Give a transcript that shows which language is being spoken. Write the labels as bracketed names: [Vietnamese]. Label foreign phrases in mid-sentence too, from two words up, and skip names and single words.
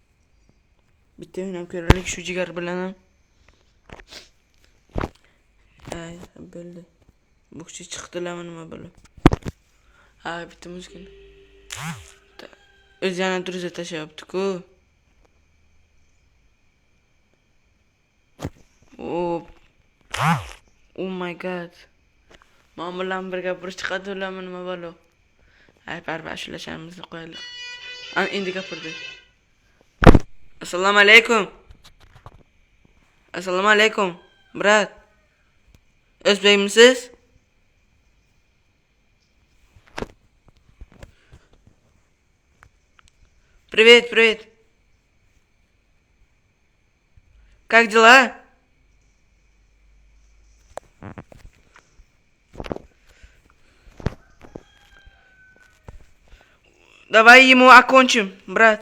[Uzbek] Bitta o'ynab ko'raylik shu jigar bilan ham. Ay, bo'ldi. Bu kishi chiqdilarmi nima bo'lib? Ha, bitta muzikani. O'zi yana durza tashlayapti-ku. [English] Oh my god. [Uzbek] Men bilan birga bir chiqadilarmi nima bo'lib? Ay, baribir ashulashamizni qo'yaylik. Ana endi gapirdi. Assalomu alaykum. Assalomu alaykum, brat. O'zbekmisiz? [Russian] Привет, привет. Как дела? Давай ему окончим, брат.